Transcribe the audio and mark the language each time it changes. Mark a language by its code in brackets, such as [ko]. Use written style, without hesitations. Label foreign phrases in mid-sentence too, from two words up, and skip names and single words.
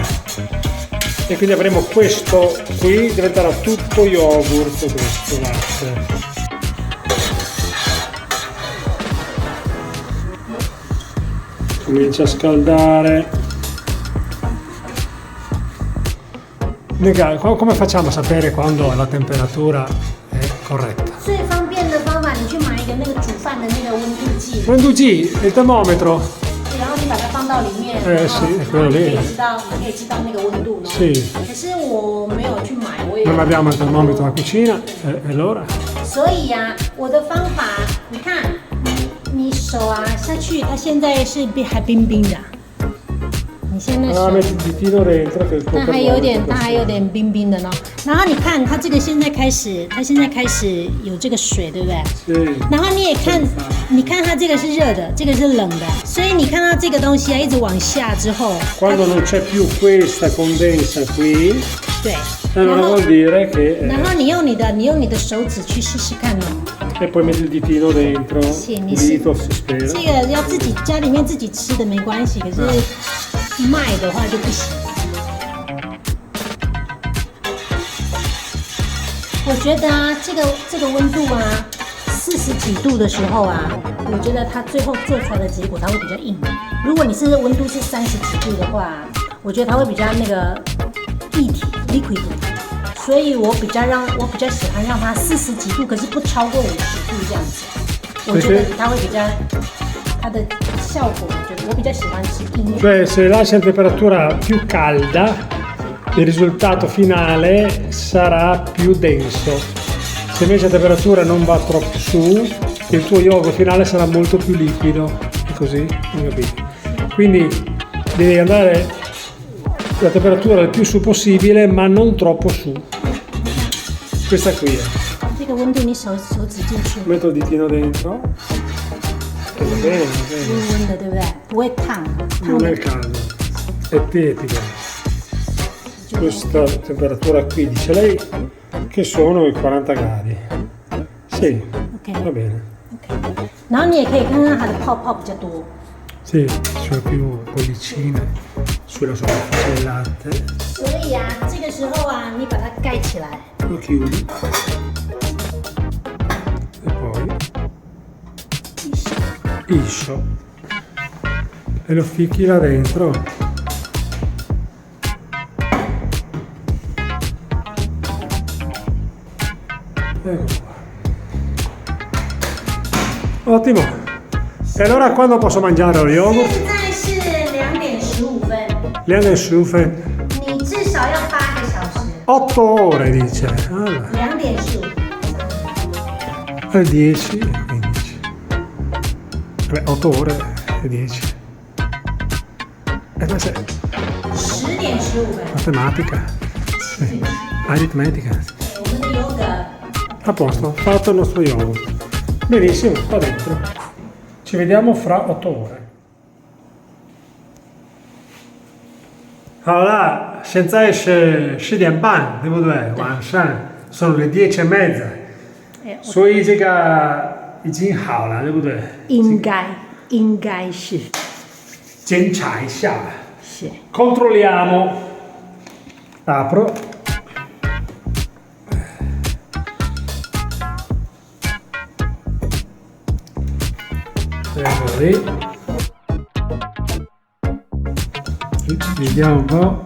[it] E quindi avremo questo qui, diventerà tutto yogurt questo latte. Comincia a scaldare. Come facciamo a sapere quando la temperatura è corretta? [zh] 最方便的方法，你去买一个那个煮饭的那个温度计。温度计, [it] il termometro. [zh] 然后你把它放到里面， [it] sì, quello lì. [zh] 你可以知道那个温度。 [it] Sì. [zh] 可是我没有去买，我也。 [it] Non abbiamo il termometro in cucina, e allora? [zh] 所以呀，我的方法，你看。你手啊下去，它现在是还冰冰的。你现在手，它还有点冰冰的呢。然后你看它这个现在开始有这个水，对不对？然后你也看，你看它这个是热的，这个是冷的，所以你看到这个东西啊一直往下之后。 [it] Quando non c'è più questa condensa qui. [zh] 对。 [it] Allora vuol dire che. [zh] 然后你用你的手指去试试看哦。 [it] E poi metti il ditino dentro, il dito si spera. [zh] 这个要自己家里面自己吃的没关系，可是卖的话就不行。我觉得啊，这个温度啊，40几度的时候啊，我觉得它最后做出来的结果它会比较硬。如果你是温度是30几度的话，我觉得它会比较那个液体 liquid， 所以我比较喜欢让它40几度，可是不超过50度这样子。我觉得它会比较它的效果，我比较喜欢吃硬。 [it] Cioè, se lasci a temperatura più calda, il risultato finale sarà più denso. Se invece la temperatura non va troppo su, il tuo yogurt finale sarà molto più liquido. È così? Non capito? Quindi devi andare la temperatura il più su possibile, ma non troppo su. Questa qui è. [zh] 这个温度你手指进去。 [it] Metto il ditino dentro. Va bene, va bene. [zh] 温温的，对不对？不会烫。 [it] Non è caldo, è tiepido. Questa temperatura qui dice lei che sono i 40 gradi. Sì, Ok. va bene. [zh] OK。然后你也可以看看它的泡泡比较多。 [it] Sì, ci sono più bollicine sulla superficie del latte. [zh] 所以啊，这个时候啊，你把它盖起来。 [it] Lo chiudi. E poi liscio. E lo ficchi là dentro. Ecco qua. Ottimo. E allora quando posso mangiare lo yogurt? [zh] 现在是2点15分， 2:15 分。你至少要8个小时。 [it] 8 ore dice. Allora, [zh] 2点15。 [it] alle 10 e 15. Vabbè, 8 ore e 10. E questa è [zh] 10 点15分。 [it] matematica. Sì. Aritmetica. [zh] 我们的yogurt。 [it] A posto, fatto il nostro yogurt. Benissimo, qua dentro. Ci vediamo fra 8 ore. Allora, [zh] 现在是10点半，对不对？晚上 [it] sono le 10:30， [zh] 所以这个已经好了，对不对？应该是。检查一下。是。 [it] Controlliamo. Apro. Ecco lì. Vediamo un po'.